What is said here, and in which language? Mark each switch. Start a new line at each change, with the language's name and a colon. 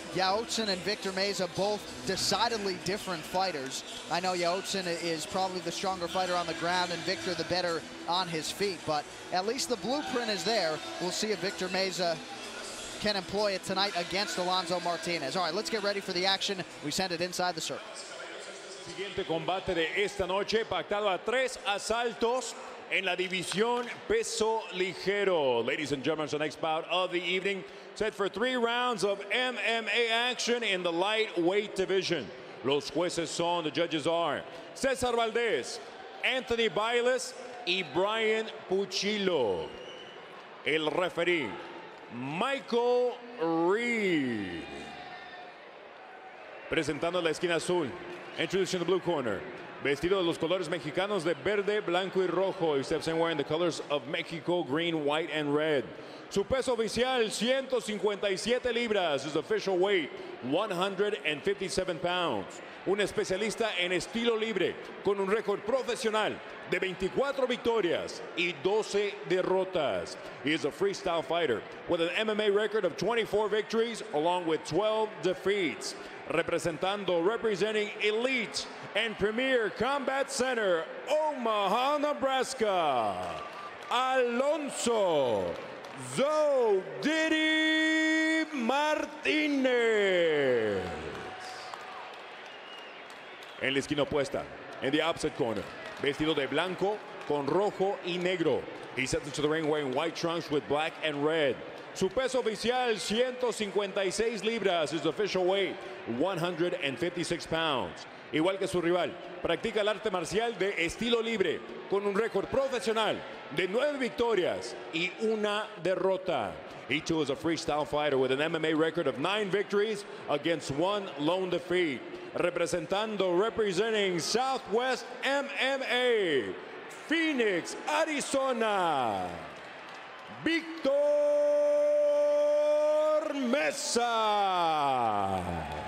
English: Yaotsen and Victor Mesa both decidedly different fighters. I know Yaotsen is probably the stronger fighter on the ground and Victor the better on his feet, but at least the blueprint is there. We'll see if Victor Mesa can employ it tonight against Alonso Martinez. All right, let's get ready for the action. We send it inside the circle.
Spanish: Siguiente combate de esta noche, pactado a 3 asaltos en la división peso ligero.
English: Ladies and gentlemen, the next bout of the evening, set for 3 rounds of MMA action in the lightweight division.
Spanish: Los jueces son,
English: the judges are Cesar Valdez, Anthony Bailes y Brian Puchillo.
Spanish: El referee, Michael Reed. Presentando la esquina azul,
English: introducing the blue corner,
Spanish: vestido de los colores mexicanos de verde, blanco y rojo.
English: He steps in wearing the colors of Mexico, green, white, and red.
Spanish: Su peso oficial, 157 libras.
English: His official weight, 157 pounds.
Spanish: Un especialista en estilo libre, con un récord profesional de 24 victorias y 12 derrotas.
English: He is a freestyle fighter with an MMA record of 24 victories along with 12 defeats. Representing Elite and Premier Combat Center, Omaha, Nebraska, Alonso Zo Diddy Martinez.
Spanish: En la esquina opuesta,
English: in the opposite corner,
Spanish: vestido de blanco con rojo y negro.
English: He steps into the ring wearing white trunks with black and red.
Spanish: Su peso oficial, 156 libras.
English: His official weight, 156 pounds.
Spanish: Igual que su rival, practica el arte marcial de estilo libre, con un récord profesional de 9 victorias y 1 derrota.
English: He too is a freestyle fighter with an MMA record of 9 victories against 1 lone defeat. Representing Southwest MMA, Phoenix, Arizona, Victor Mesa.